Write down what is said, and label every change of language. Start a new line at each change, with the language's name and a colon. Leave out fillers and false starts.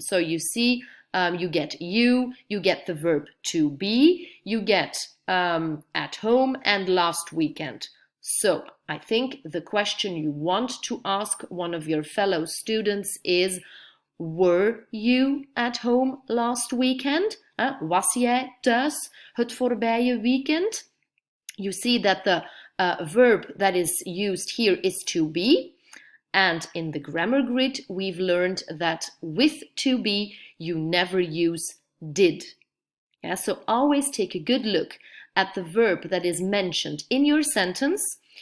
English: So you see, you get you get the verb to be, you get at home and last weekend. So I think the question you want to ask one of your fellow students is, were you at home last weekend?
Dutch: Was jij thuis het voorbije weekend?
English: You see that the verb that is used here is to be. And in the grammar grid, we've learned that with to be, you never use did. Yeah, so always take a good look at the verb that is mentioned in your sentence.